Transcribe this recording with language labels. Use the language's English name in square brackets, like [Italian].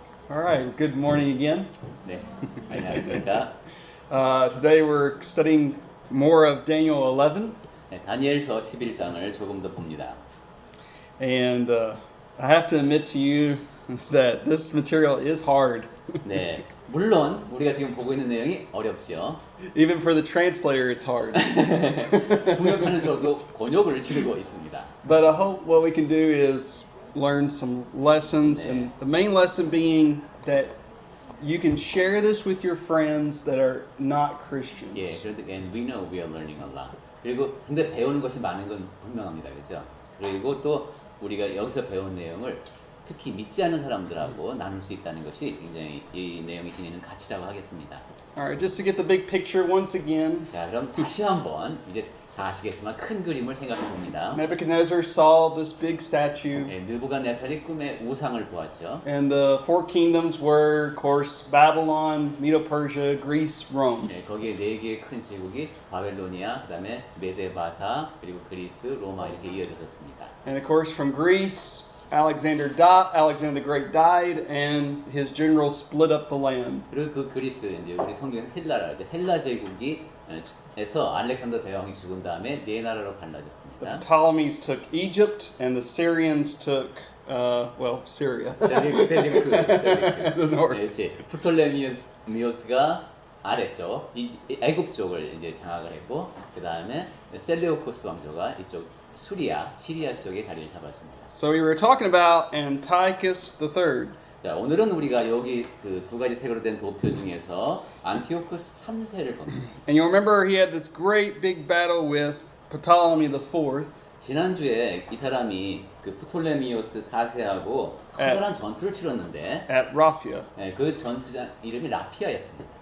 [English] All right, good morning again. [Korean] 네, 안녕하십니까. [English] Today we're studying more of Daniel 11. [Korean] 네, 다니엘서 11장을 조금 더 봅니다. [English] And I have to admit to you that this material is hard. [Korean] 네, 물론 우리가 지금 보고 있는 내용이 어렵죠. [English] Even for the translator, it's hard. [Korean] 통역하는 저도 곤욕을 치르고 있습니다. [English] But I hope what we can do is learn some lessons, [Korean] 네. [English] and the main lesson being that you can share this with your friends that are not Christians. 예, and we know we are learning a lot. [Korean] 그리고 근데 배우는 것이 많은 건 분명합니다, 그렇죠? 그리고 또 우리가 여기서 배운 내용을 특히 믿지 않는 사람들하고 나눌 수 있다는 것이 굉장히 이 내용이 지니는 가치라고 하겠습니다. [English] Alright, just to get the big picture once again. [Korean] 자, 그럼 다시 한번 이제 다 아시겠지만 큰 그림을 생각해 봅니다. [English] Nebuchadnezzar saw this big statue. [Korean] 네, 느부갓네살이 꿈에 우상을 보았죠. [English] And the four kingdoms were, of course, Babylon, Medo-Persia, Greece, Rome. [Korean] 네, 거기에 네 개의 큰 제국이 바벨로니아, 그다음에 메데바사, 그리고 그리스, 로마 이렇게 이어졌습니다. [English] And of course, from Greece, Alexander the Great died, and his generals split up the land. [Korean] 그리고 그 그리스 이제 우리 성경 헬라라 이제 헬라 제국이 에서 알렉산더 대왕이 죽은 다음에 네 나라로 [English] The [Korean] 갈라졌습니다. [English] Ptolemies took Egypt, and the Syrians took, Syria. [Korean] 셀리크. [English] The north. [Korean] 네, 프톨레미오스가 아래쪽 애굽 쪽을 이제 장악을 했고 그 다음에 셀레우코스 왕조가 이쪽 시리아 쪽에 자리를 잡았습니다. [English] So we were talking about Antiochus III. [Korean] 자, 오늘은 우리가 여기 그 두 가지 색으로 된 도표 중에서 안티오쿠스 3세를 봅니다. [English] And you remember he had this great big battle with Ptolemy IV. [Korean] 지난주에 이 사람이 그 프톨레미오스 4세하고 커다란 전투를 치렀는데 [English] At Raphia. [Korean] 네, 그 전투장 이름이 라피아였습니다.